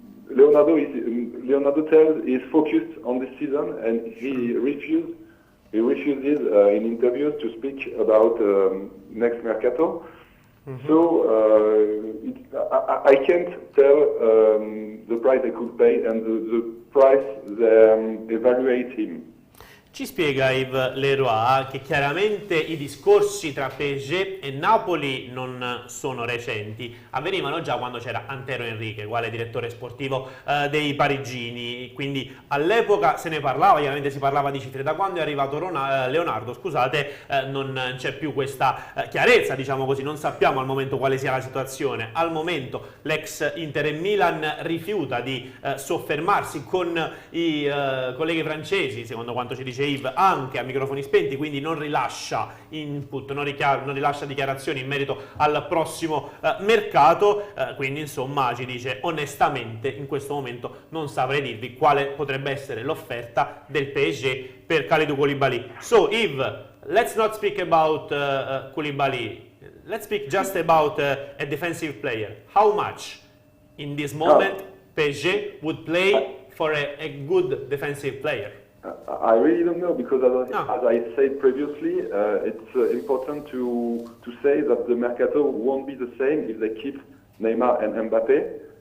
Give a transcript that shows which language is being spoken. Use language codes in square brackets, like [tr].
[en] Leonardo tells he's focused on this season, and he refuses in interviews to speak about next mercato. So I can't tell the price they could pay and the price they evaluate him. [it] Ci spiega Yves Leroy che chiaramente i discorsi tra PSG e Napoli non sono recenti, avvenivano già quando c'era Antero Henrique, quale direttore sportivo dei parigini, quindi all'epoca se ne parlava, chiaramente si parlava di cifre. Da quando è arrivato Leonardo, scusate, non c'è più questa chiarezza, diciamo così, non sappiamo al momento quale sia la situazione. Al momento l'ex Inter e Milan rifiuta di soffermarsi con i colleghi francesi, secondo quanto ci dice Yves, anche a microfoni spenti, quindi non rilascia input, non rilascia dichiarazioni in merito al prossimo mercato, quindi insomma ci dice onestamente in questo momento non saprei dirvi quale potrebbe essere l'offerta del PSG per Kalidou Koulibaly. [en] So Yves, let's not speak about Koulibaly, let's speak just about a defensive player. How much in this moment PSG would play for a good defensive player? I really don't know because, as I said previously, it's important to say that the mercato won't be the same if they keep Neymar and Mbappé.